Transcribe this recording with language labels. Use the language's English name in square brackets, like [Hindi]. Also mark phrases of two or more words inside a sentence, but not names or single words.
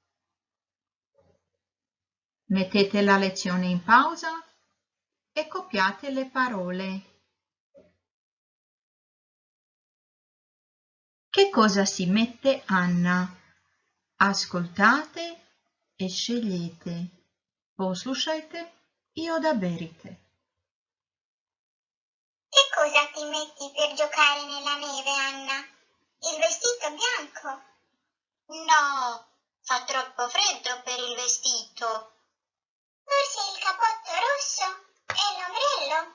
[Italian] Mettete la lezione in pausa e copiate le parole. Che cosa si mette Anna? Ascoltate e scegliete. [Croatian] Poslušajte i odaberite. [Italian] Che cosa ti metti per giocare nella neve, Anna? Il vestito bianco? No, fa troppo freddo per il vestito. Forse il cappotto rosso e l'ombrello?